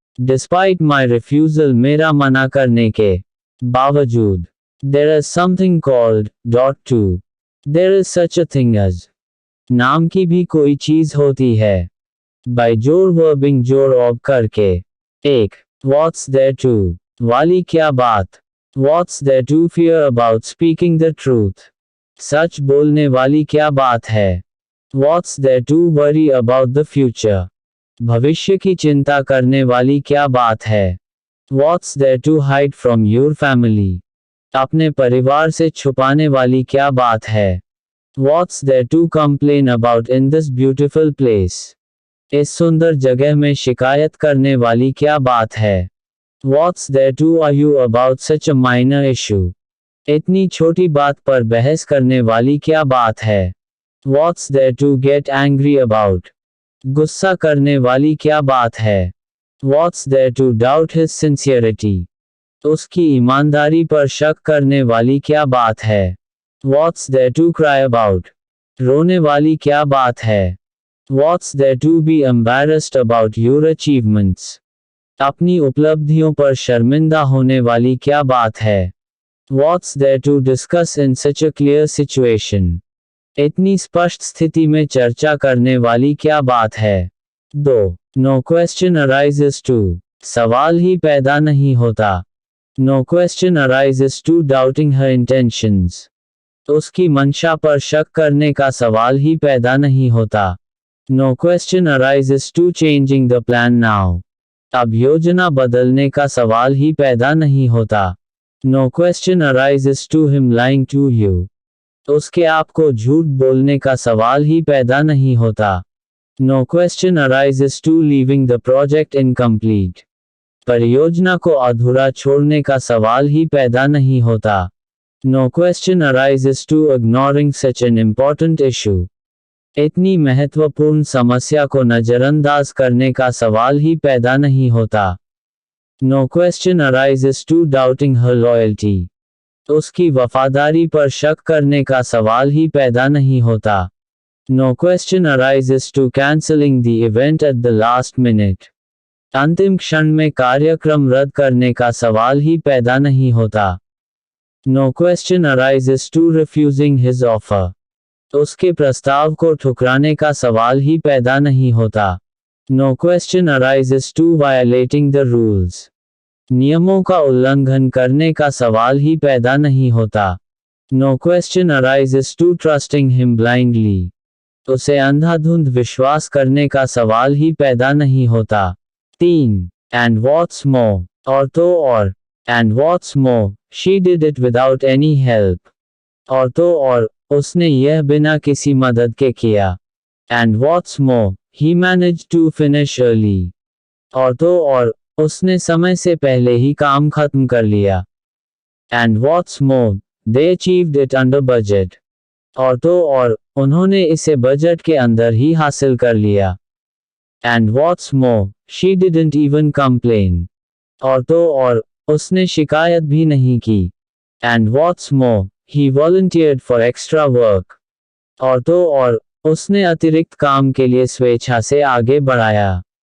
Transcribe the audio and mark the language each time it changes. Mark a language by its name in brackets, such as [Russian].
[English] Despite my refusal [Hindi] मेरा मना करने के बावजूद. [English] There is something called, to. There is such a thing as. [Hindi] नाम की भी कोई चीज होती है. By जोड़ वर्बिंग जोड़ ऑब करके. एक. [English] What's there to? [Hindi] वाली क्या बात? [English] What's there to fear about speaking the truth? [Hindi] सच बोलने वाली क्या बात है? [English] What's there to worry about the future? [Hindi] भविष्य की चिंता करने वाली क्या बात है? [English] What's there to hide from your family? [Hindi] अपने परिवार से छुपाने वाली क्या बात है? [English] What's there to complain about in this beautiful place? [Hindi] इस सुंदर जगह में शिकायत करने वाली क्या बात है? [English] What's there to argue about such a minor issue? [Hindi] इतनी छोटी बात पर बहस करने वाली क्या बात है? [English] What's there to get angry about? [Hindi] गुस्सा करने वाली क्या बात है? [English] What's there to doubt his sincerity? [Hindi] उसकी ईमानदारी पर शक करने वाली क्या बात है? [English] What's there to cry about? [Hindi] रोने वाली क्या बात है? [English] What's there to be embarrassed about your achievements? [Hindi] अपनी उपलब्धियों पर शर्मिंदा होने वाली क्या बात है? [English] What's there to discuss in such a clear situation? [Hindi] इतनी स्पष्ट स्थिति में चर्चा करने वाली क्या बात है? 2. [English] No question arises to. [Hindi] सवाल ही पैदा नहीं होता. [English] No question arises to doubting her intentions. [Hindi] उसकी मंशा पर शक करने का सवाल ही पैदा नहीं होता. [English] No question arises to changing the plan now. [Hindi] अब योजना बदलने का सवाल ही पैदा नहीं होता. [English] No question arises to him lying to you. [Hindi] उसके आपको झूठ बोलने का सवाल ही पैदा नहीं होता. [English] No question arises to leaving the project incomplete. [Hindi] परियोजना को अधूरा छोड़ने का सवाल ही पैदा नहीं होता. [English] No question arises to ignoring such an important issue. [Hindi] इतनी महत्वपूर्ण समस्या को नजरअंदाज करने का सवाल ही पैदा नहीं होता. [English] No question arises to doubting her loyalty. [Hindi] उसकी वफादारी पर शक करने का सवाल ही पैदा नहीं होता. [English] No question arises to canceling the event at the last minute. [Hindi] अंतिम क्षण में कार्यक्रम रद्द करने का सवाल ही पैदा नहीं होता. [English] No question arises to refusing his offer. [Hindi] उसके प्रस्ताव को ठुकराने का सवाल ही पैदा नहीं होता. [English] No question arises to violating the rules. [Hindi] नियमों का उल्लंघन करने का सवाल ही पैदा नहीं होता. [English] No question arises to trusting him blindly. [Hindi] उसे अंधाधुंध विश्वास करने का सवाल ही पैदा नहीं होता. [English] 3. And what's more? [Hindi] और तो और. [English] And what's more, she did it without any help. [Hindi] और तो और, उसने यह बिना किसी मदद के किया. [English] And what's more, he managed to finish early. [Hindi] और तो और, उसने समय से पहले ही काम खत्म कर लिया. [English] And what's more, they achieved it under budget. [Hindi] और तो और, उन्होंने इसे बजट के अंदर ही हासिल कर लिया. [English] And what's more, she didn't even complain. [Hindi] और तो और, उसने शिकायत भी नहीं की. [English] And what's more, he volunteered for extra work. [Hindi] और तो और, उसने अतिरिक्त काम के लिए स्वेच्छा से आगे बढ़ाया.